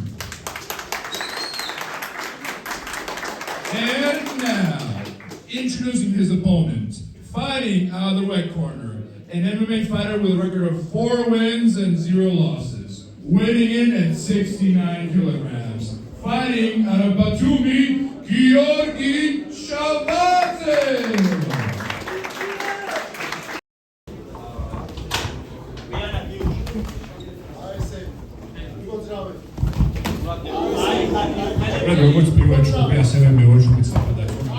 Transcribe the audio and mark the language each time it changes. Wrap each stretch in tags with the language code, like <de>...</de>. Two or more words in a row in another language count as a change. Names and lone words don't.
<en>And now, introducing his opponent, fighting out of the red corner, an MMA fighter with a record of 4 wins and 0 losses, weighing in at 69 kilograms, fighting out of Batumi, Georgi Shabadze.</en> <ka>როგორც პირველ ჯგუფი ასევე მეორე ჯგუფიც დაბადდა.</ka>